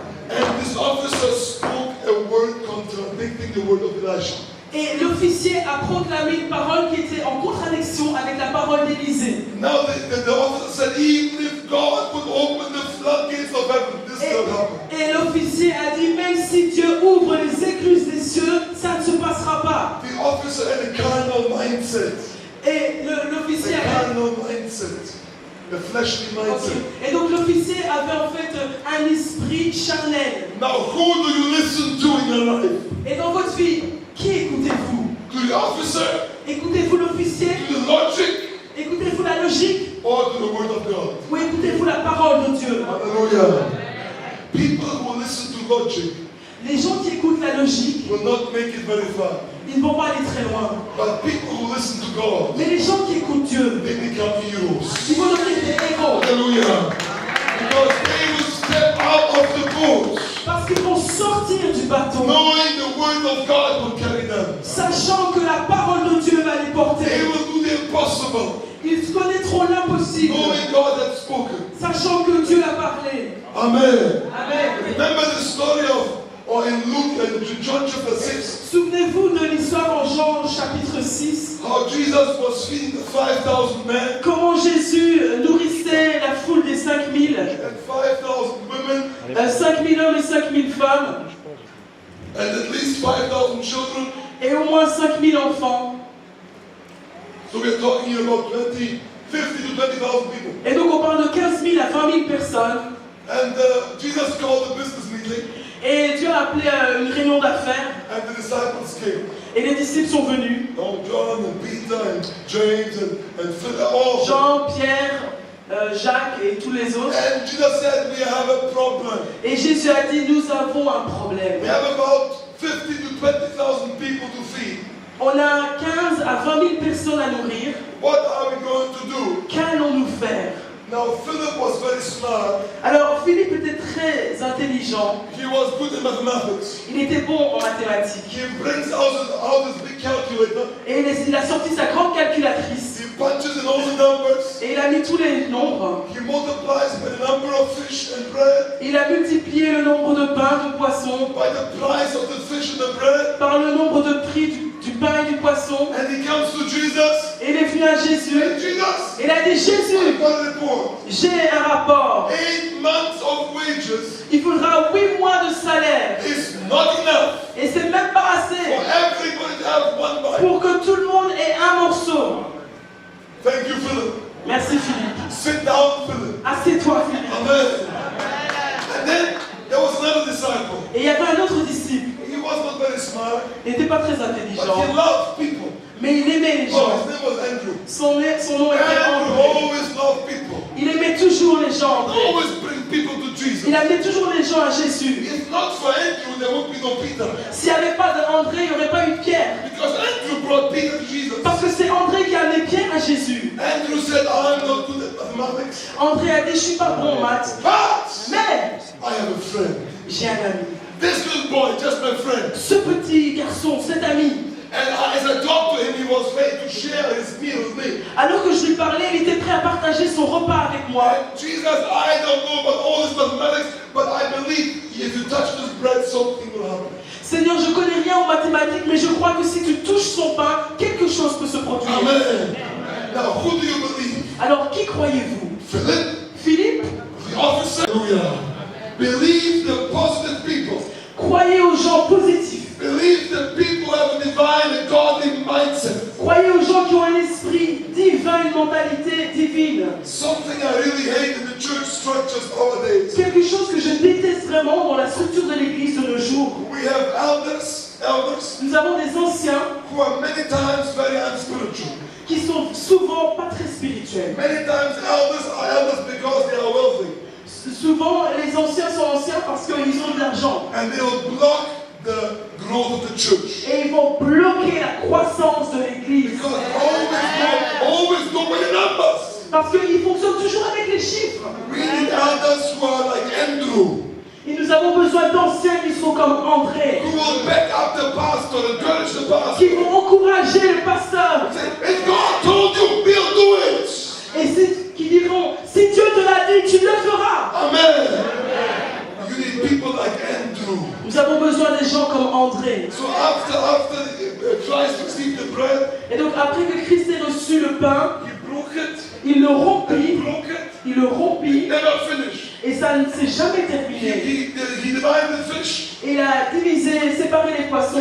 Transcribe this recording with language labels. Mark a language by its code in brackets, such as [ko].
[en] And this officer spoke a word contradicting the word of Elisha. [fr] Et l'officier a proclamé une parole qui était en contradiction avec la parole d'Élisée. [en] Now the officer said, even if God would open the floodgates of heaven, this will happen. [fr] Et l'officier a dit, même si Dieu ouvre les écluses des cieux, ça ne se passera pas. [en] The officer had a carnal mindset. [fr] Et l'officier [en] A carnal mindset. A fleshly mindset. [fr] Et donc l'officier avait en fait un esprit charnel. [en] Now who do you listen to in your life? [fr] Et dans votre vie, qui écoutez-vous? [en] To the officer? [fr] Écoutez-vous l'officier? [en] To the logic? [fr] Écoutez-vous la logique? [en] Or to the word of God? [fr] Ou écoutez-vous la parole de Dieu? [en] Hallelujah. People who listen to logic [fr] Les gens qui écoutent la logique, [en] will not make it very far. [fr] ils ne vont pas aller très loin. [en] But people who listen to God, [fr] Mais les gens qui écoutent Dieu, [en] they become heroes. [fr] ils vont devenir des héros. [en] Hallelujah. Because they will step out of the boat, [fr] Parce qu'ils vont sortir du bateau, [en] knowing the word of God will carry them. [fr] sachant que la parole de Dieu va les [en] They [fr] porter. [en] will do the impossible, [fr] Ils connaîtront l'impossible, [en] knowing God has spoken. [fr] sachant que Dieu a parlé. [en] Amen. [fr] Amen. [en] Remember the story or in Luke and John chapter 6, [fr] Souvenez-vous de l'histoire en Jean chapitre 6, [en] how Jesus was feeding the 5,000 men [fr] comment Jésus nourrissait la foule des 5000, [en] and 5,000 women [fr] 5000 hommes et 5000 femmes, [en] and at least 5,000 children. [fr] et au moins 5000 enfants. [en] So we're talking about 50 to 20,000 people. [fr] Et donc on parle de 15 000 à 20 000 personnes. [en] And Jesus called a business meeting, [fr] Et Dieu a appelé une réunion d'affaires. [en] and the disciples came. [fr] Et les disciples sont venus. [en] Oh, John and Peter and James and Philip, all. [fr] Jean, Pierre, Jacques et tous les autres. [en] And Jesus said, we have a problem. [fr] Et Jésus a dit, nous avons un problème. [en] We have about 50 to 20,000 people to feed. [fr] On a 15 à 20 000 personnes à nourrir. [en] What are we going to do? [fr] Qu'allons-nous faire? [en] Now, Philip was very smart. [fr] Alors Philippe était très intelligent. [en] He was good in mathematics. [fr] Il était bon en mathématiques. [en] He brings out his big calculator. [fr] Et il a sorti sa grande calculatrice. [en] He punches in all the numbers. [fr] Et il a mis tous les nombres. [en] He multiplies by the number of fish and bread, [fr] Il a multiplié le nombre de pains, de poissons, [en] by the price of the fish and the bread. [fr] par le nombre de prix du pain et du poisson. [en] And he comes to Jesus. [fr] Et il est venu à Jésus. [en] Hey, Jesus, [fr] Et il a dit, [en] I [fr] Jésus, [en] got a report. [fr] j'ai un rapport. [en] 8 months of wages [fr] Il faudra 8 mois de salaire. [en] is not enough [fr] Et c'est même pas [en] for [fr] assez [en] everybody to have one bite. [fr] pour que tout le monde ait un morceau. [en] Thank you, Philip. [fr] Merci Philippe. [en] Sit down, Philip. [fr] Assieds-toi Philippe. [en] Amen. And then there was another disciple. [fr] Et il y avait un autre disciple. [en] He was not very smart, [fr] Il n'était pas très [en] but he [fr] intelligent. [en] loved people. [fr] Mais il aimait les [en] Oh, [fr] gens. [en] his name was Andrew. [fr] Son nom était [en] Andrew [fr] André. [en] always loved people. [fr] Il aimait toujours les gens. André. [en] Always bring people to Jesus. [fr] Il amenait toujours les gens à Jésus. [en] If not for Andrew, there would be no Peter. [fr] S'il n'y avait pas d'André, il n'y aurait pas eu Pierre. [en] Because Andrew brought Peter to Jesus. [fr] Parce que c'est André qui a amené Pierre à Jésus. [en] Andrew said, I'm not good at mathematics, [fr] André a dit, je suis pas bon en maths. [en] but [fr] Mais [en] I have a friend. [fr] j'ai un ami. [en] This little boy, just my friend. [fr] Ce petit garçon, cet ami, [en] And as I talked to him, he was ready to share his meal with me. [fr] alors que je lui parlais, il était prêt à partager son repas avec moi. [en] And Jesus, I don't know about all this mathematics, but I believe if you touch this bread, something will happen. [fr] Seigneur, je connais rien en mathématiques, mais je crois que si tu touches son pain, quelque chose peut se produire. [en] Amen. Now, who do you believe? [fr] Alors, qui croyez-vous? [en] Philip, [fr] Philippe? [en] the officer? Hallelujah. Believe the positive people. [fr] Croyez aux gens positifs. [en] Believe the people who have a divine and godly mindset. [fr] Croyez aux gens qui ont un esprit divin, une mentalité divine. [en] Something I really hate in the church structures nowadays. [fr] Quelque chose que je déteste vraiment dans la structure de l'église de nos jours. [en] We have elders [fr] Nous avons des anciens [en] who are many times very unspiritual. [fr] qui sont souvent pas très spirituels. [en] Many times elders are elders because they are wealthy. [fr] Souvent, les anciens sont anciens parce qu'ils ont de l'argent. [en] And they will block the growth of the church. [fr] Et ils vont bloquer la croissance de l'église. [en] Because always go by the numbers. [fr] Parce qu'ils fonctionnent toujours avec les chiffres. [en] We need elders who are like Andrew, [fr] Et nous avons besoin d'anciens qui sont comme André, [en] who will back up the pastor, encourage the pastor. [fr] qui vont encourager le pasteur. [en] Say, if God told you, we'll do it. [fr] Et qui diront, si Dieu te l'a dit, tu le feras. [en] Amen. You need people like Andrew. [fr] Nous avons besoin des gens comme André. [en] So after Christ received the bread, [fr] Et donc après que Christ ait reçu le pain, [en] he broke it, [fr] il le [en] he [fr] rompit, [en] broke it, [fr] il le rompit, [en] never finished. [fr] et ça ne s'est jamais [en] He, [fr] terminé. [en] he divided the fish, [fr] Il a divisé, séparé les poissons,